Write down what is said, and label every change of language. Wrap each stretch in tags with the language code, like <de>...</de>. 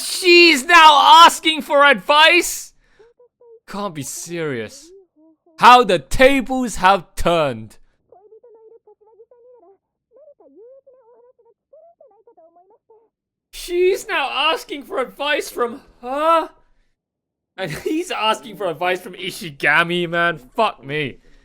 <en>She's now asking for advice? Can't be serious. How the tables have turned.</en> <ja>恋人のいる柏木さんになら何か有益なお話が聞けるんじゃないかと思いまして。</ja> <en>She's now asking for advice from her? And he's asking for advice from Ishigami, man. Fuck me.</en>